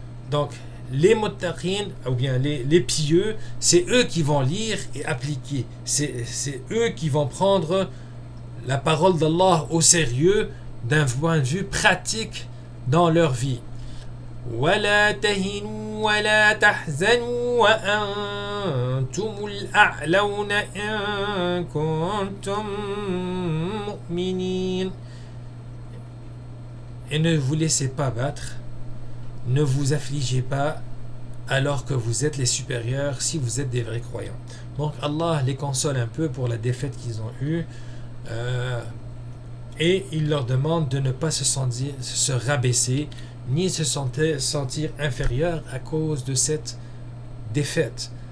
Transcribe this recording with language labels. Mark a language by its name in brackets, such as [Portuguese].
[French] Donc les muttaqin ou bien les pieux, c'est eux qui vont lire et appliquer, c'est eux qui vont prendre la parole d'Allah au sérieux d'un point de vue pratique dans leur vie. [Arabic] ولا تهنوا ولا تحزنوا وأنتم الأعلون إن كنتم مؤمنين. [French] Et ne vous laissez pas battre, ne vous affligez pas alors que vous êtes les supérieurs si vous êtes des vrais croyants. Donc Allah les console un peu pour la défaite qu'ils ont eue et il leur demande de ne pas se rabaisser ni se sentir inférieur à cause de cette défaite.